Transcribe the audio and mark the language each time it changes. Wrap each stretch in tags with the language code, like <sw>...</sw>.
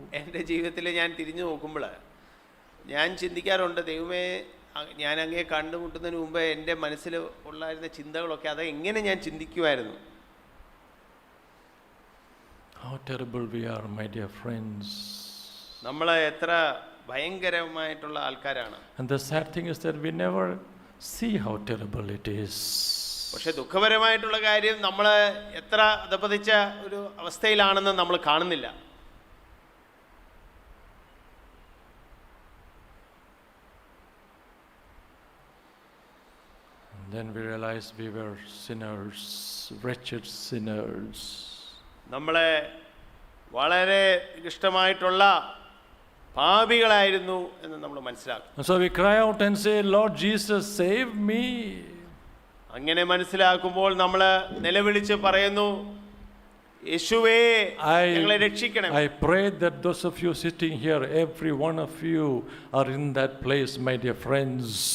<ml>എൻ്റെ ജീവിതത്തിൽ ഞാൻ തിരിഞ്ഞു നോക്കുമ്പോൾ ഞാൻ ചിന്തിക്കാറുണ്ട്, ദൈവമേ ഞാൻ അങ്ങേ കണ്ടുമുട്ടുന്നതിന് മുമ്പ് എൻ്റെ മനസ്സിൽ ഉള്ളായിരുന്ന ചിന്തകളൊക്കെ അത് എങ്ങനെ ഞാൻ ചിന്തിക്കുമായിരുന്നു.</ml> <en>How terrible we are, my dear friends.</en> <ml>നമ്മൾ എത്ര ഭയങ്കരമായിട്ടുള്ള ആൾക്കാരാണ്.</ml> <en>And the sad thing is that we never see how terrible it is.</en> <ml>പക്ഷെ ദുഃഖപരമായിട്ടുള്ള കാര്യം നമ്മൾ എത്ര അധപതിച്ച ഒരു അവസ്ഥയിലാണെന്ന് നമ്മൾ കാണുന്നില്ല.</ml> <en>And then we realize we were sinners, wretched sinners.</en> <ml>നമ്മളെ വളരെ ഇഷ്ടമായിട്ടുള്ള പാപികളായിരുന്നു എന്ന് നമ്മൾ മനസ്സിലാക്കും.</ml> <en>And so we cry out and say, Lord Jesus, save me.</en> <ml>അങ്ങനെ മനസ്സിലാക്കുമ്പോൾ നമ്മൾ നിലവിളിച്ച് പറയുന്നു, യേശുവേ ഞങ്ങളെ രക്ഷിക്കണം.</ml> <en>I pray that those of you sitting here, every one of you are in that place, my dear friends.</en>